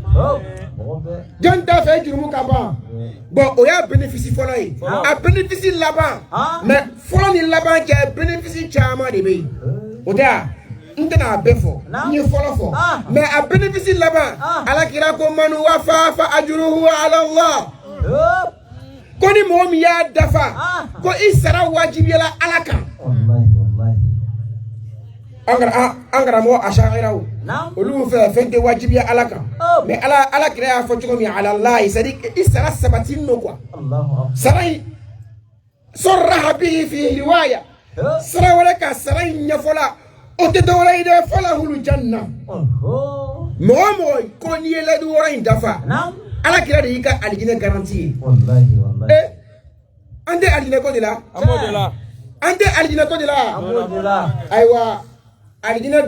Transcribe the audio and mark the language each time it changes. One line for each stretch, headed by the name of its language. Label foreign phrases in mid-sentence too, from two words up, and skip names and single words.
Bambara: jɔn t'a fɛ jurumu ka ban bon o y'a bénéfice fɔlɔ ye a bénéfice laban mais fɔlɔ ni laban cɛ bénéfice caman de bɛ yen o tɛ a n tɛna a bɛɛ fɔ n ye fɔlɔ fɔ mais a bénéfice laban alakira ko
Arabic: من وفى فأجره على الله
Bambara: ko ni mɔgɔ min y'a dafa ko i sara wajibiyala ala kan an karamɔgɔ asha'iraw olu fɛ fɛn tɛ wajibiya ala kan mais ala kira y'a fɔ cogo min ala Allah
French: c'est à dire
Bambara: i sara sabatini don quoi sara in
Arabic: صرح به في رواية
Bambara: sara wɛrɛ ka sara in ɲɛfɔla o tɛ dɔwɛrɛ ye dɛ
Arabic: فله الجنة
Bambara: mɔgɔ mɔgɔ ko n'i ye layidu wɔɔrɔ in dafa ala kira de y'i ka alijinɛ garanti ye an tɛ alijinɛ ko de la an tɛ alijinɛ ko de la ayiwa alijinɛ